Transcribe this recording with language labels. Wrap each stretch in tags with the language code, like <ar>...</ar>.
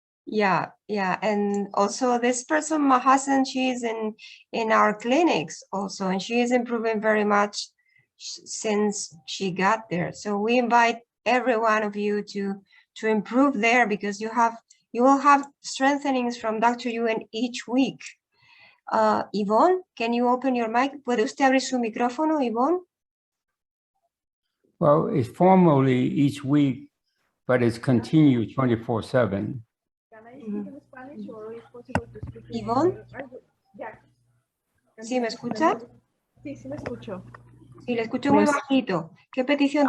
<en>Yeah, and also this person, Mahasen, she is in our clinics also, and she is improving very much since she got there. So we invite every one of you to improve there because you will have strengthenings from Dr. Yuen each week. Yvonne, can you open your mic?</en> <es>¿Puede usted abrir su micrófono, Yvonne?</es> <en>Well, it's formally each week, but it's continued 24/7.</en> <es>Yvonne, ¿sí me escucha? Sí, sí me escucho. Sí, le escucho muy Pues- bajito. ¿Qué petición</es>